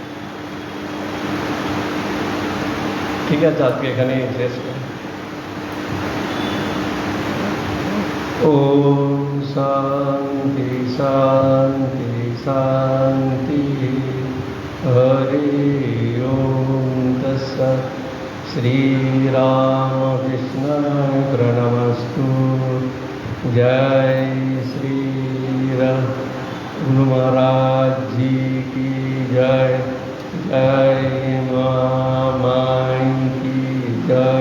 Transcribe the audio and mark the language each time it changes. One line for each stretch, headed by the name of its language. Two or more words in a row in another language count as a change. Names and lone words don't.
Bangla: ঠিক আছে, আজকে এখানে শেষ করি।
Sanskrit: ওম শান্তি শান্তি শান্তি। হরি ওম তৎসৎ। श्री राम कृष्ण प्रणमस्तु।
Hindi: जय श्री राम। गुरु महाराज जी की जय। जय माई की जय।